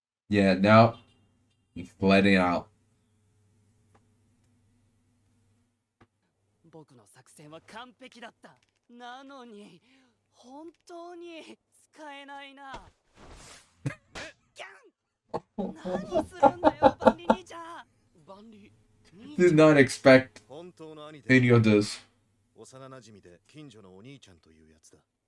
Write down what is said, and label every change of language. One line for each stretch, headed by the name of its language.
English: Yeah, now he's letting out.
Japanese: 僕の作戦は完璧だった。なのに本当に使えないな。キャン。何するんだよ、バンリ兄ちゃん。バンリ。
English: Did not expect any of this.
Japanese: 幼馴染で近所のお兄ちゃんというやつだ。